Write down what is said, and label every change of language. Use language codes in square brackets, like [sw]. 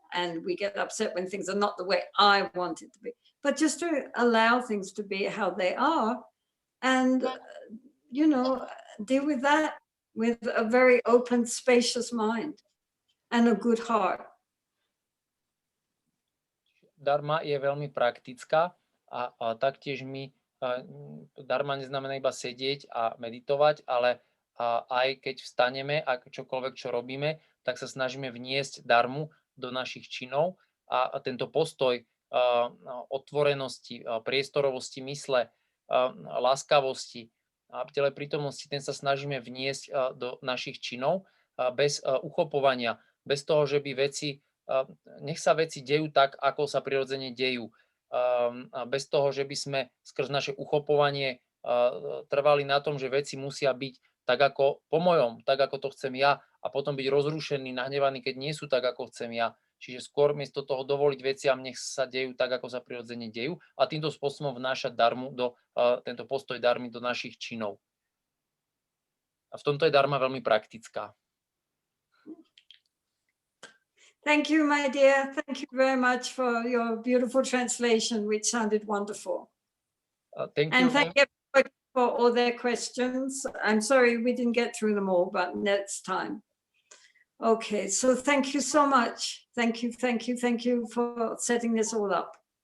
[en] And we get upset when things are not the way I want it to be. But just to allow things to be how they are and, deal with that with a very open, spacious mind and a good heart. [sk] Dharma je veľmi praktická a taktiež my, dharma neznamená iba sedieť a meditovať, ale aj keď vstaneme a čokoľvek, čo robíme, tak sa snažíme vniesť dharmu do našich činov a tento postoj otvorenosti, priestorovosti mysle, láskavosti a prítomnosti, ten sa snažíme vniesť do našich činov bez uchopovania, bez toho, že by nech sa veci dejú tak, ako sa prirodzene dejú, bez toho, že by sme skrz naše uchopovanie trvali na tom, že veci musia byť tak ako po mojom, tak ako to chcem ja a potom byť rozrušený, nahnevaný, keď nie sú tak, ako chcem ja. Čiže skôr miesto toho dovoliť veciam, nech sa dejú tak, ako sa prirodzene dejú a týmto spôsobom vnášať dharmu tento postoj dharmy do našich činov. A v tomto je dharma veľmi praktická. [en] Thank you, my dear. Thank you very much for your beautiful translation, which sounded wonderful. Thank you. And thank everybody for all their questions. I'm sorry we didn't get through them all, but next time. Okay, so thank you so much. Thank you for setting this all up.